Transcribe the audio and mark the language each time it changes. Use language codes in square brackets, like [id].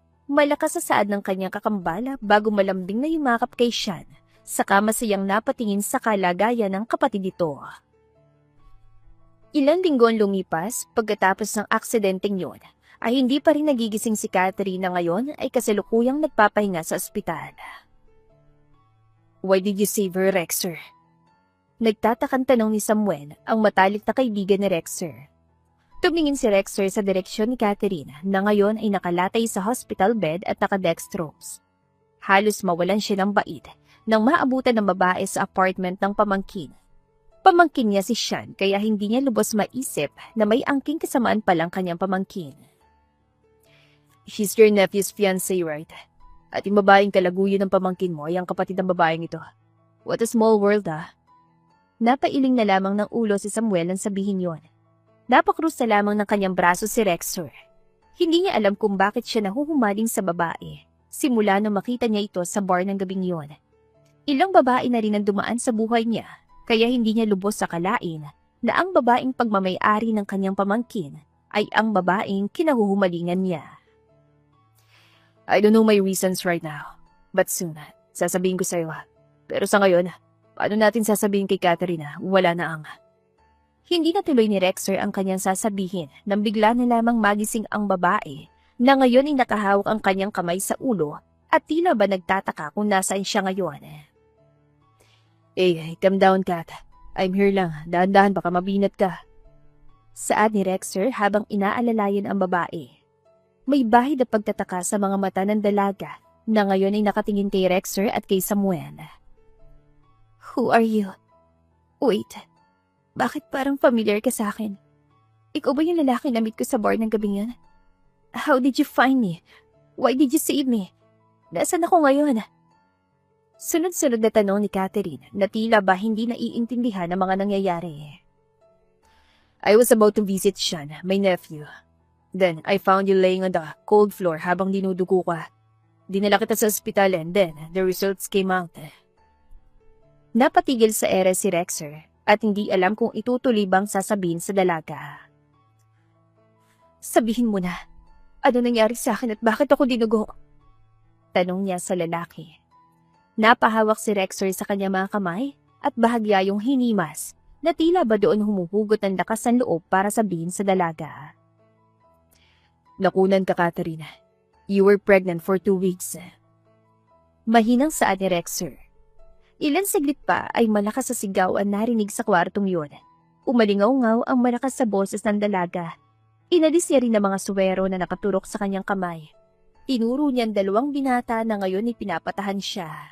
[tl] Malakas sa saad ng kanyang kakambala bago malambing na yumakap kay Sean, saka masayang napatingin sa kalagayan ng kapatid nito. Ilang linggo ang lumipas pagkatapos ng aksidenteng yon, ay hindi pa rin nagigising si Catherine na ngayon ay kasalukuyang nagpapahinga sa ospital. [en] Why did you save her, Rexer? [tl] Nagtatakang tanong ni Samuel, ang matalik na kaibigan ni Rexer. Tumingin si Rexer sa direksyon ni Catherine na ngayon ay nakalatay sa hospital bed at nakadextrose. Halos mawalan siya ng bait nang maabutan ng babae sa apartment ng pamangkin. Pamangkin niya si Sean kaya hindi niya lubos maisip na may angking kasamaan palang kanyang pamangkin. [en] She's your nephew's fiancé, right? [tl] At yung babaeng kalaguyo ng pamangkin mo ay ang kapatid ng babaeng ito. [en] What a small world, [tl] ah. Napailing na lamang ng ulo si Samuel nang sabihin yon. Napakrus na lamang ng kanyang braso si Rexer. Hindi niya alam kung bakit siya nahuhumaling sa babae, simula nang makita niya ito sa bar ng gabing yon. Ilang babae na rin ang dumaan sa buhay niya, kaya hindi niya lubos sa kalain na ang babaeng pagmamay-ari ng kanyang pamangkin ay ang babaeng kinahuhumalingan niya. [en] I don't know my reasons right now, but soon, [tl] sasabihin ko sa'yo. Pero sa ngayon, paano natin sasabihin kay Catherine na wala na ang... Hindi natuloy ni Rexer ang kanyang sasabihin nang bigla na lamang magising ang babae na ngayon ay nakahawak ang kanyang kamay sa ulo at tila ba nagtataka kung nasaan siya ngayon. [en] Hey, calm down, Kat. I'm here lang. [tl] Dahan-dahan baka mabinat ka. Saad ni Rexer habang inaalalayan ang babae. May bahid na pagtataka sa mga mata ng dalaga na ngayon ay nakatingin kay Rexer at kay Samuel. [en] Who are you? [tl] Wait, bakit parang familiar ka sa akin? Ikaw ba yung lalaki na meet ko sa bar ng gabing yan? [en] How did you find me? Why did you save me? Nasaan ako ngayon? [tl] Sunod-sunod na tanong ni Catherine na tila ba hindi naiintindihan ang mga nangyayari. [en] I was about to visit Sean, my nephew. Then, I found you laying on the cold floor [tl] habang dinudugo ka. Dinala kita sa ospital [en] and then, the results came out. [tl] Napatigil sa ere si Rexer at hindi alam kung itutuloy bang sasabihin sa dalaga. Sabihin mo na, ano nangyari sa akin at bakit ako dinugo? Tanong niya sa lalaki. Napahawak si Rexer sa kanya mga kamay at bahagya yung hinimas na tila ba doon humuhugot ng lakas ng loob para sabihin sa dalaga. Nakunan ka, Catherine. [en] You were pregnant for 2 weeks. [tl] Mahinang saad ni Rexer. Ilan saglit pa ay malakas sa sigaw ang narinig sa kwartong yun. Umalingaw-ngaw ang malakas sa boses ng dalaga. Inalis niya rin ang mga suwero na nakaturok sa kanyang kamay. Tinuro niya ang 2 binata na ngayon ay pinapatahan siya.